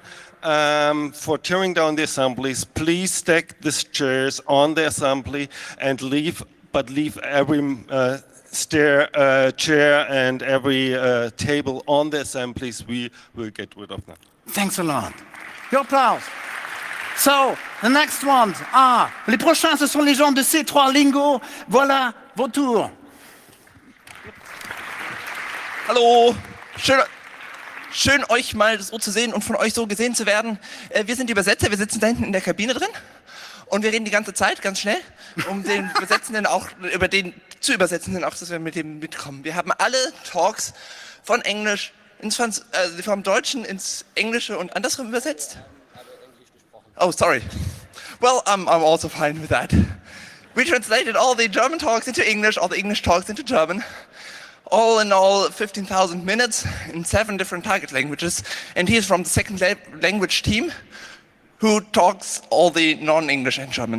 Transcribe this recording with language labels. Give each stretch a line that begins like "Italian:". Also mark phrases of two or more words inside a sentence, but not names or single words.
English: For tearing down the assemblies, please stack the chairs on the assembly and leave every chair and every table on the assemblies. We will get rid of them. Thanks a lot. Your applause. So, the next ones are,
French: les prochains, ce sont les gens de C3 Lingo. Voilà vos tours.
German: Hallo, schön euch mal so zu sehen und von euch so gesehen zu werden. Wir sind die Übersetzer, wir sitzen da hinten in der Kabine drin und wir reden die ganze Zeit ganz schnell, um den Übersetzenden auch, über den zu Übersetzenden auch, dass wir mit dem mitkommen. Wir haben alle Talks von Englisch vom Deutschen ins Englische und andersrum übersetzt.
English: Oh, sorry. Well, I'm also fine with that. We translated all the German talks into English, all the English talks into German. All in all, 15,000 minutes in 7 different target languages. And he is from the second language team who talks all the non-English and German.